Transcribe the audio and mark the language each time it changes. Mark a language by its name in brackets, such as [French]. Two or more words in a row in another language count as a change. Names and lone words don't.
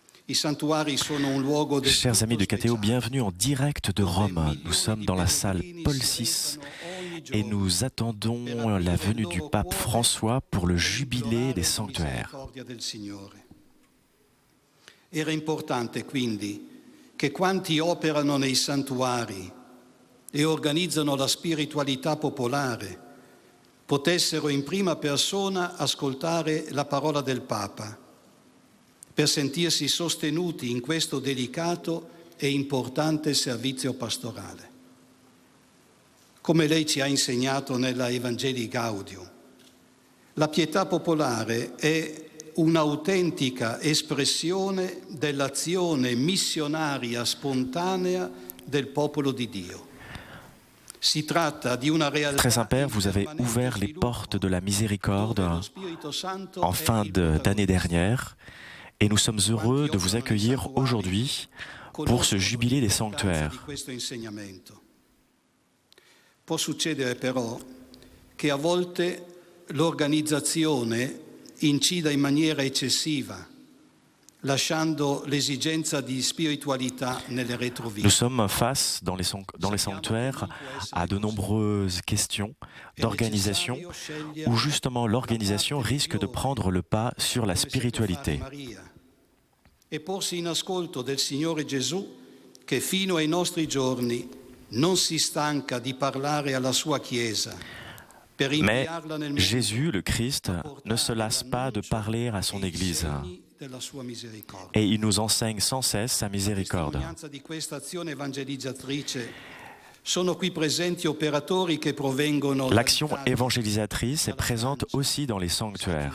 [French] Chers amis de KTO, bienvenue en direct de Rome. Nous sommes dans la salle Paul VI et nous attendons la venue du pape François pour le jubilé des sanctuaires. [Italian] Era importante quindi che quanti operano nei santuari e organizzano la spiritualità popolare potessero in prima persona ascoltare la parola del Papa per sentirsi sostenuti in questo delicato e importante servizio pastorale. Come lei ci ha insegnato nella Evangelii Gaudium, la pietà popolare è un'autentica espressione dell'azione missionaria spontanea del popolo di Dio. [French] Très Saint-Père, vous avez ouvert les portes de la miséricorde en fin d'année dernière et nous sommes heureux de vous accueillir aujourd'hui pour ce jubilé des sanctuaires. [Italian] Può succedere però che a volte l'organizzazione incida in maniera eccessiva, lasciando l'esigenza di spiritualità nelle retrovie. [French] Nous sommes face dans les sanctuaires à de nombreuses questions d'organisation où justement l'organisation risque de prendre le pas sur la spiritualité. [Italian] E porsi in ascolto del Signore Gesù che fino ai nostri giorni non si stanca di parlare alla sua Chiesa. [French] Mais Jésus, le Christ, ne se lasse pas de parler à son Église et il nous enseigne sans cesse sa miséricorde. L'action évangélisatrice est présente aussi dans les sanctuaires.